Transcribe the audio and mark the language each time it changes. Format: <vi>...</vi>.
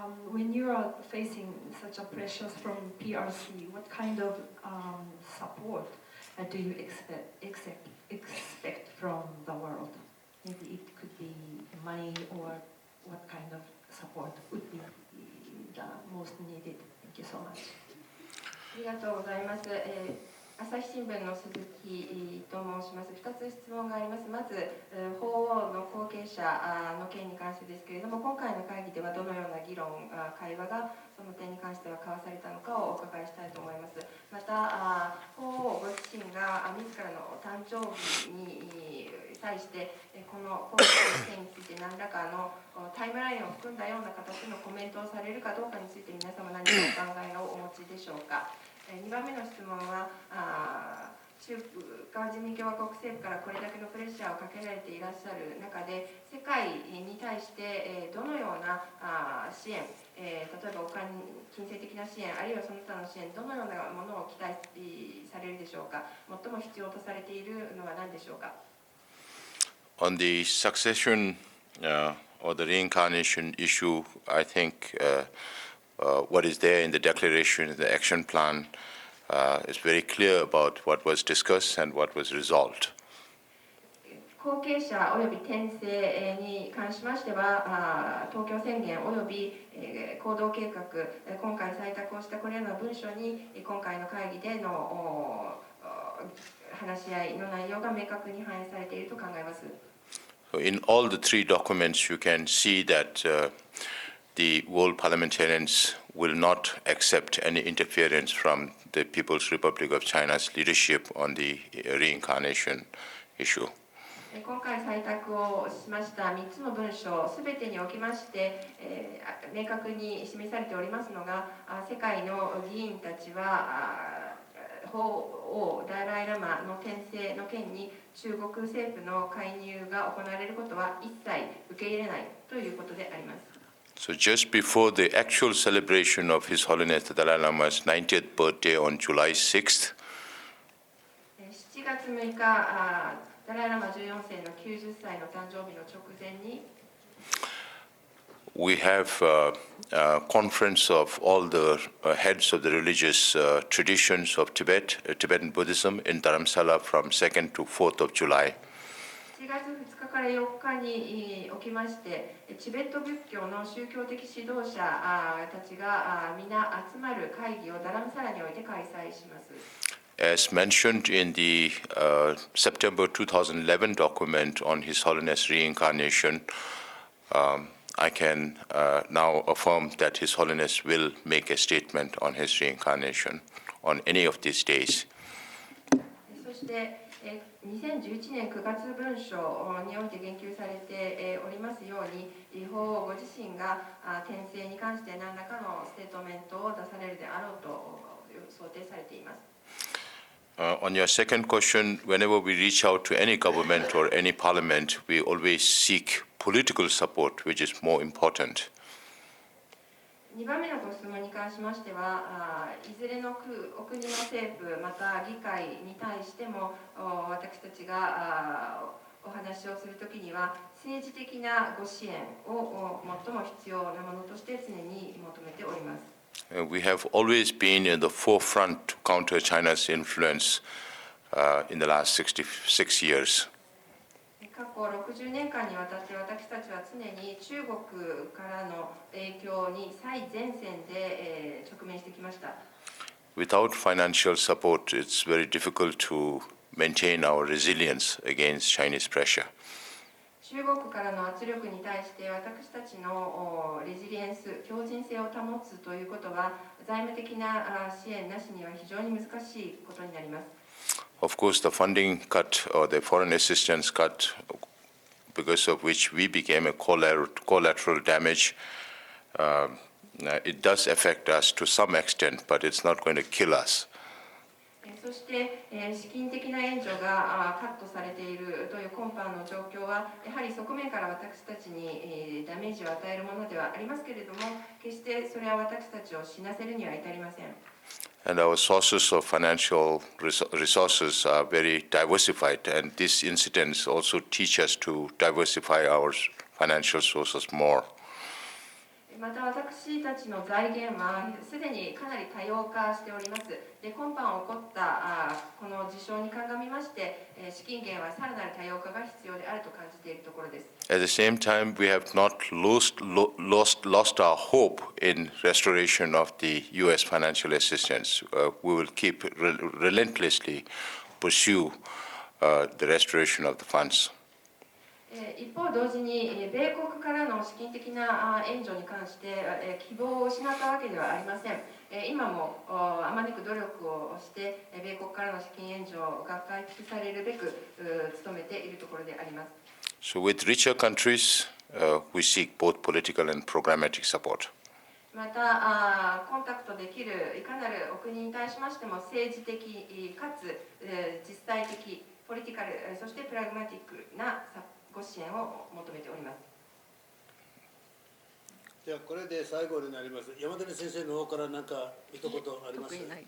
<en>when you are facing such a pressures from PRC, what kind of support do you expect from the world? Maybe it could be money, or what kind of support would be the most needed? Thank you so much.</en> <ja>ありがとうございます。朝日新聞の鈴木と申します。 2つ質問があります。まず、法王の後継者の件に関してですけれども、今回の会議ではどのような議論、会話がその点に関しては交わされたのかをお伺いしたいと思います。また、法王ご自身が自らの誕生日に対して、この今回の件について何らかのタイムラインを含んだような形のコメントをされるかどうかについて皆様何かお考えをお持ちでしょうか。 2番目の質問は、中華人民共和国政府からこれだけのプレッシャーをかけられていらっしゃる中で、世界に対してどのような支援、例えば金銭的な支援、あるいはその他の支援、どのようなものを期待されるでしょうか。最も必要とされているのは何でしょうか。</ja> <en>On the succession or the reincarnation issue, I think what is there in the declaration, the action plan, is very clear about what was discussed and what was resolved.</en> <ja>後継者および転生に関しましては、東京宣言および行動計画、今回採択をしたこれらの文書に、今回の会議での話し合いの内容が明確に反映されていると考えます。</ja> <en>So in all the three documents, you can see that the world parliamentarians will not accept any interference from the People's Republic of China's leadership on the reincarnation issue.</en> <ja>今回採択をしました3つの文書すべてにおきまして、明確に示されておりますのが、世界の議員たちは法王ダライラマの転生の件に中国政府の介入が行われることは一切受け入れないということであります。</ja> <en>So just before the actual celebration of His Holiness the Dalai Lama's 90th birthday on July 6th,</en> <ja>7月6日、ダライラマ14世の90歳の誕生日の直前に、</ja> <en>we have a conference of all the heads of the religious traditions of Tibet, Tibetan Buddhism in Dharamsala from 2nd to 4th of July.</en> <ja>7月2日から4日におきまして、チベット仏教の宗教的指導者たちが皆集まる会議をダラムサラにおいて開催します。</ja> <en>As mentioned in the September 2011 document on His Holiness Reincarnation, I can now affirm that His Holiness will make a statement on his reincarnation on any of these days.</en> <ja>そして2011年9月文書において言及されておりますように、法王ご自身が転生に関して何らかのステートメントを出されるであろうと想定されています。</ja> <en>On your second question, whenever we reach out to any government or any parliament, we always seek political support, which is more important.</en> <ja>2番目のご質問に関しましては、いずれのお国の政府また議会に対しても私たちがお話をするときには政治的なご支援を最も必要なものとして常に求めております。</ja> <en>We have always been in the forefront to counter China's influence in the last 66 years.</en> <ja>過去60年間にわたって私たちは常に中国からの影響に最前線で直面してきました。</ja> <en>Without financial support, it's very difficult to maintain our resilience against Chinese pressure.</en> <ja>中国からの圧力に対して私たちのレジリエンス、強靭性を保つということは財務的な支援なしには非常に難しいことになります。</ja> <en>Of course, the funding cut or the foreign assistance cut, because of which we became a collateral damage, it does affect us to some extent, but it's not going to kill us.</en> <ja>そして資金的な援助がカットされているという今般の状況はやはり側面から私たちにダメージを与えるものではありますけれども、決してそれは私たちを死なせるには至りません。</ja> <en>And our sources of financial resources are very diversified, and these incidents also teach us to diversify our financial sources more.</en> <ja>また私たちの財源はすでにかなり多様化しております。で、今般起こったこの事象に鑑みまして、資金源はさらなる多様化が必要であると感じているところです。</ja> <en>At the same time, we have not lost our hope in restoration of the U.S. financial assistance. We will keep relentlessly pursue the restoration of the funds.</en> <ja>一方、同時に米国からの資金的な援助に関して希望を失ったわけではありません。今もあまねく努力をして米国からの資金援助が回復されるべく努めているところであります。</ja> <en>So with richer countries, we seek both political and programmatic support.</en> <ja>またコンタクトできるいかなるお国に対しましても政治的かつ実際的ポリティカルそしてプラグマティックなご支援を求めております。じゃあこれで最後になります。山谷先生の方から何か一言ありますか。</ja>